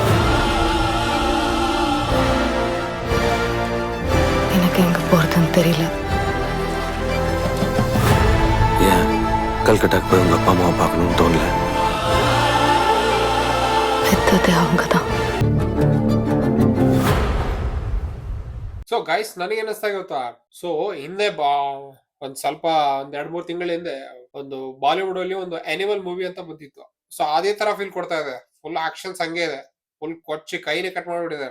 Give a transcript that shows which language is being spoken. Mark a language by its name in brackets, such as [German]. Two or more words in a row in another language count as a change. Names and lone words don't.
[Tamil] எனக்கு எங்க போறதுன்னு தெரியல. ஏன் கல்கட்டாக்கு போய் உங்க அப்பா அம்மாவை பார்க்கணும்னு தோணல? பெத்ததே அவங்கதான். [English] so guys, [Kannada] ನನಗೆ ಅನಿಸ್ತಾ ಗೊತ್ತಾ, ಸೊ ಹಿಂದೆ ಒಂದ್ ಸ್ವಲ್ಪ ಒಂದ್ 2-3 ತಿಂಗಳ ಹಿಂದೆ ಒಂದು ಬಾಲಿವುಡ್ ಅಲ್ಲಿ ಒಂದು ಆನಿಮಲ್ ಮೂವಿ ಅಂತ ಬಂದಿತ್ತು. ಸೊ ಅದೇ ತರ ಫೀಲ್ ಕೊಡ್ತಾ ಇದೆ. [English] full actions [Kannada] ಹಂಗೆ ಇದೆ, ಫುಲ್ ಕೊಚ್ಚಿ ಕೈನೇ ಕಟ್ ಮಾಡಿಬಿಟ್ಟಿದ್ದಾರೆ.